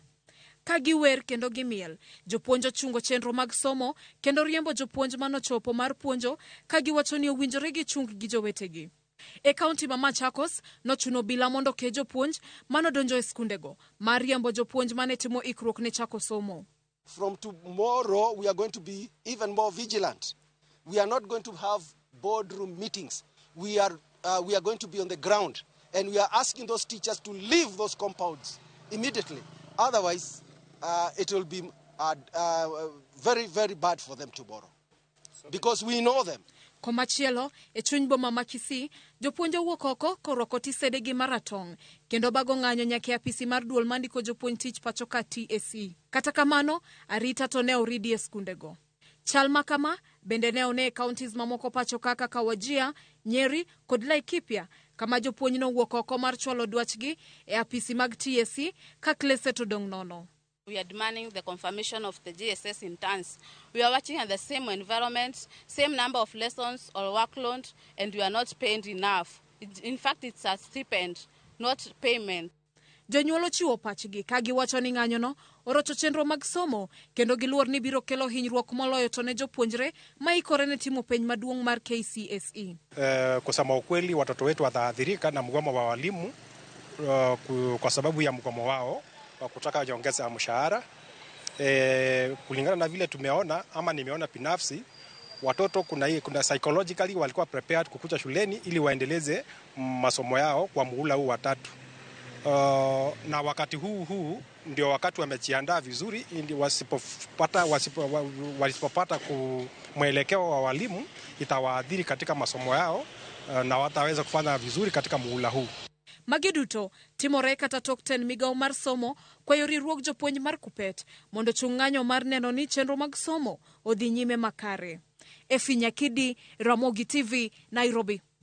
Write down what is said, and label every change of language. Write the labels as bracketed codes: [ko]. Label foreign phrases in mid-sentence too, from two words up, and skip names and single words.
[luo] Ka giwer kendo gimiel, jopuonj ochungo chenro mag somo kendo riembo jopuonj manochopo mar puonjo ka giwacho ni owinjore gichung gi jowetegi. E kaunti ma Machakos nochuno bila mondo ke jopuonj manodonjo e skundego mar riembo jopuonj mane timo ikruok ne chako somo. [en] From tomorrow we are going to be even more vigilant. We are not going to have boardroom meetings. We are going to be on the ground and we are asking those teachers to leave those compounds immediately. Otherwise, it will be very, very bad for them tomorrow because we know them. Komachielo, e chuny boma ma Kisii, jopuonj owuok oko korwako tisedegi maratong' kendo bago ng'anyo nyaka apisi mar duol mandiko jopuonj tich pachoka TSC. Kata kamano, arita to ne oridi e skundego. Chal makama bende ne one e counties mamoko pachoka kaka Wajir, Nyeri kod Laikipia kama jopuonj nowuok oko mar chwalo dwachgi e apisi mag TSC ka klese to dong' nono. We are demanding the confirmation of the GSS interns. We are working in the same environment, same number of lessons or workload, and we are not paid enough. In fact, it's a stipend, not payment. [luo] Jonyuolo chiwo pachgi ka giwacho ni ng'anyono orocho chenro mag somo kendo giluor ni biro kelo hinyruok moloyo to ne jopuonjre ma ikore ne timo penj maduong' mar KCSE. [sw] Kusema ukweli, watoto wetu wataathirika na mgomo wa walimu kwa sababu ya mgomo wao wa kutaka nyongeza ya mshahara. Kulingana na vile tumeona ama nimeona binafsi, watoto kuna psychologically walikuwa prepared kukuja shuleni ili waendeleze masomo yao kwa muhula huu wa 3. Na wakati huu ndio wakati wamejiandaa vizuri ili wasipopata mwelekeo wa walimu itawaadhiri katika masomo yao na wataweza kufanya vizuri katika muhula huu. [luo] Magiduto timore kata tok 10 migao mar somo kwayo riwruok jopuonj mar KUPPET mondo chung ng'anyo mar neno ni chenro mag somo odhi nyime makare. Efi Nyakidi, Ramogi TV, Nairobi.